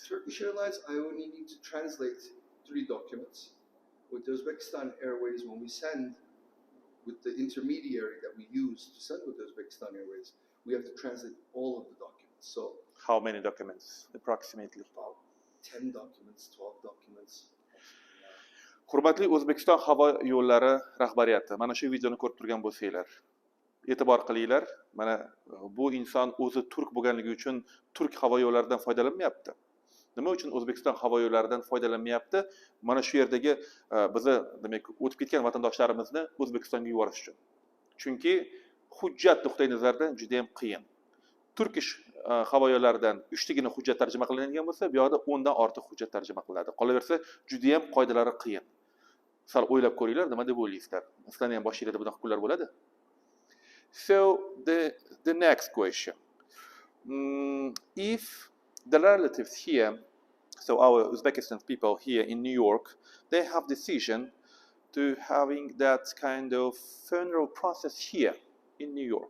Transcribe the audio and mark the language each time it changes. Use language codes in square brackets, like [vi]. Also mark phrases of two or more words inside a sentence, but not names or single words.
[en] Turkish Airlines, I only need to translate 3 documents. With Uzbekistan Airways, when we send with the intermediary that we use to send with Uzbekistan Airways, we have to translate all of the documents. So how many documents approximately? About 10 documents, 12 documents. [uz] Hurmatli O'zbekiston havo yo'llari rahbariyati, mana shu videoni ko'rib turgan bo'lsanglar, e'tibor qilinglar. Mana bu inson o'zi turk bo'lganligi uchun turk havo yo'llaridan foydalanmayapti. Nima uchun O'zbekiston havo yo'llaridan foydalanmayapti? Mana shu yerdagi bizni, demak, o'tib ketgan vatandoshlarimizni O'zbekistonga yuborish uchun. Chunki hujjat nuqtai nazaridan juda ham qiyin. Turkish havo yo'llaridan 3 tagina hujjat tarjima qilinadigan bo'lsa, bu yoqda 10 dan ortiq hujjat tarjima qilinadi. Qolaversa, juda ham qoidalari qiyin. Sal o'ylab ko'ringlar, nima deb o'ylaysizlar? Sizlarning ham boshingizda bunaqa kunlar bo'ladi. [en] So the next question. If the relatives here, so our Uzbekistan people here in New York, they have decision to having that kind of funeral process here in New York.